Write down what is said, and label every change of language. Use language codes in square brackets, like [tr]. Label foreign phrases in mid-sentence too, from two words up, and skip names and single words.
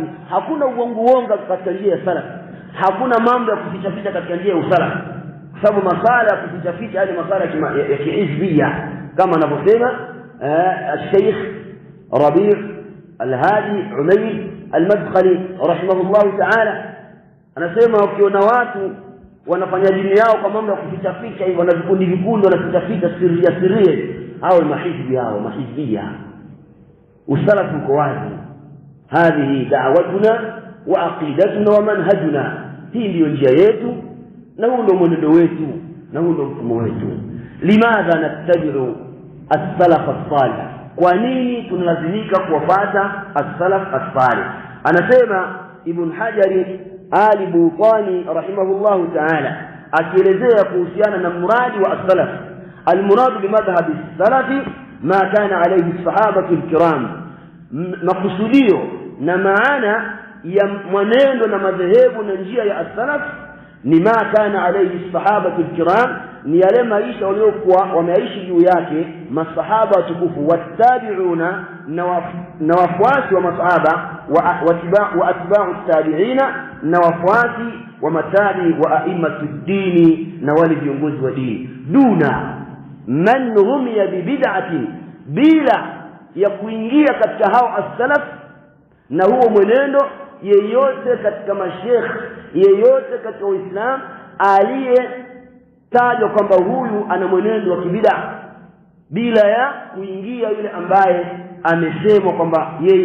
[sw] Hakuna uongo katika njia ya salaf, hakuna mambo ya kuficha katika njia ya usalaf, kwa sababu masala ya kuficha hadi masala ya kihizbia, kama anavyosema Sheikh Rabi' al-Hadi Umayr al-Madkhali [ar] رحمه الله تعالى, [sw] anasema ukiona watu wanafanya dini yao kwa mambo ya kuficha hivyo, na vikundi wanaficha sirria, hao mahizbia. Usalafu uko wazi, [ar] هذه دعوتنا وعقيدتنا ومنهجنا, [sw] hii ndio njia yetu na huu ndio mwenendo wetu na huu ndio mfumo wetu. [ar] لماذا نتبع السلف الصالح? [sw] Kwa nini tunalazimika kuwafuata [ar] السلف الصالح? [sw] Anasema Ibn Hajar al-Butani [ar] رحمه الله تعالى [sw] akielezea kuhusiana na muradi wa as-salaf, [ar] المراد بمذهب السلف ما كان عليه الصحابة الكرام, [sw] makusudio na maana ya mwenendo na madhehebu na njia ya as-salaf ni [ar] ما كان عليه الصحابة [sw] al-kiram, ni yale maisha waliokuwa wameishi juu yake masahaba watukufu, watabi'una, na wafuasi wa masahaba, [ar] وأتباع التابعين, [sw] na wafuasi wa matabi [ar] وأئمة الدين, [sw] na wale viongozi wa dini, [ar] دون من رمي ببدعة, [sw] bila ya kuingia katika hao as-salaf na huo mwenendo yeyote katika mashekh, yeyote katika Uislamu aliyetajwa kwamba huyu ana mwenendo wa kibid'a, bila ya kuingia yule ambaye amesemwa kwamba yeye